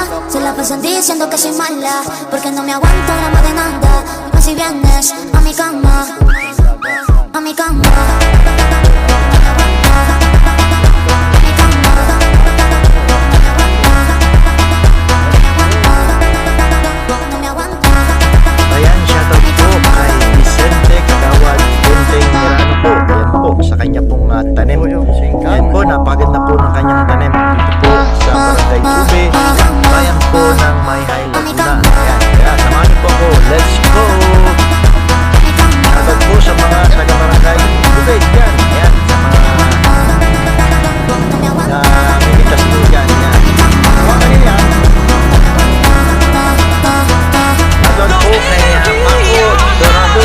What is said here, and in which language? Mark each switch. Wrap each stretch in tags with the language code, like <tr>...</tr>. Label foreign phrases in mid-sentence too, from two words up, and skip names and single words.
<es>Se la pasan diciendo que soy mala porque no me aguanto la demanda. Dime si vienes a mi cama, a mi cama.</es> <tl>Ayan, shoutout po kay Vicente Kagawad Bunting Mirano po. Yan po, sa kanya pong tanim. Yan po, napaganda po ng kanyang tanim. Dito po sa Barangay Ube, bayan po ng May Highland na. Ayan, kaya samahan niyo po ako.</tl> <en>Let's go!</en> <tl>Shoutout po sa mga taga Barangay Ube. Yan, ayan, sa mga mimitas po dyan. Yan. Mga kanina, shoutout po kay Paco Dorado.</tl>